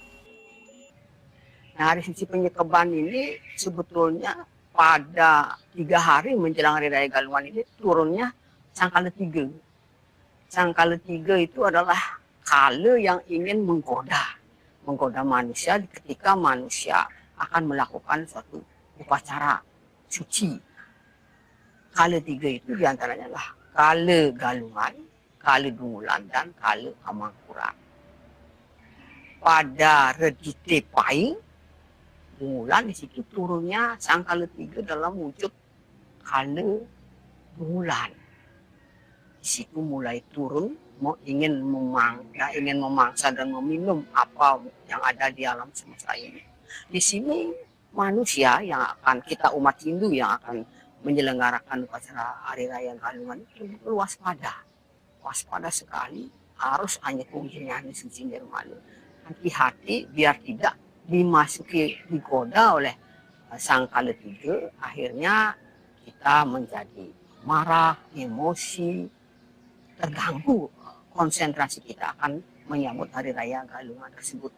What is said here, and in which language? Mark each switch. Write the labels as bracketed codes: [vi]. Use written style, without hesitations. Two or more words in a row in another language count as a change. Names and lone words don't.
[id] Nah, hari suci penyekaban ini sebetulnya pada 3 hari menjelang Hari Raya Galungan ini turunnya Sang Kalatiga. Sang Kalatiga itu adalah kala yang ingin menggoda manusia ketika manusia akan melakukan suatu upacara suci. Kala 3 itu diantaranya adalah kala Galungan, kala Dungulan, dan kala Amangkurat. Pada Redite Pai, Dungulan di situ turunnya Sang Kalatiga dalam wujud kala Dungulan. Di situ mulai turun ingin memangsa dan meminum apa yang ada di alam semesta ini. Di sini manusia yang akan kita umat Hindu yang akan menyelenggarakan upacara Hari Raya Galungan itu waspada sekali, harus [ban] anyekung jenani suci nirmala. [id] Hati-hati biar tidak digoda oleh Sang Kalatiga, akhirnya kita menjadi marah, emosi, terganggu konsentrasi kita akan menyambut Hari Raya Galungan tersebut.